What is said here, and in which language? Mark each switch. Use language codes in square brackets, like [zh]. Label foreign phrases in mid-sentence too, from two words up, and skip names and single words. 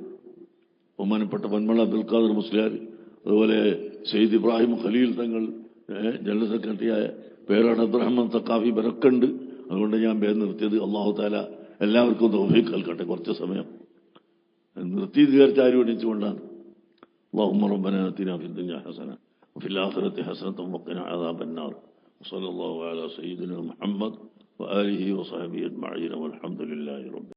[ml] ബഹുമാനപ്പെട്ട പന്മള അബ്ദുൽ ഖാദർ മുസ്ലിയാർ, അതുപോലെ സെയ്ദ് ഇബ്രാഹിം ഖലീൽ തങ്ങൾ, ജനറൽ സെക്രട്ടറിയായ പേരാണ് അബ്ദുറഹ്മാൻ തക്കാഫി, ഇവരൊക്കെ ഉണ്ട്. അതുകൊണ്ട് ഞാൻ പേര് നിർത്തിയത്. [ar] الله تعالى [ml] എല്ലാവർക്കും തൗഫീഖ് നൽകട്ടെ. കുറച്ച് സമയം നിർത്തി വിചാരിച്ച് ആരും എണീച്ചുകൊണ്ടാണ്. [ar] اللهم ربنا آتنا في الدنيا حسنة وفي الآخرة حسنة وقنا عذاب النار. وصلى الله على سيدنا محمد وآله وصحبه أجمعين والحمد لله رب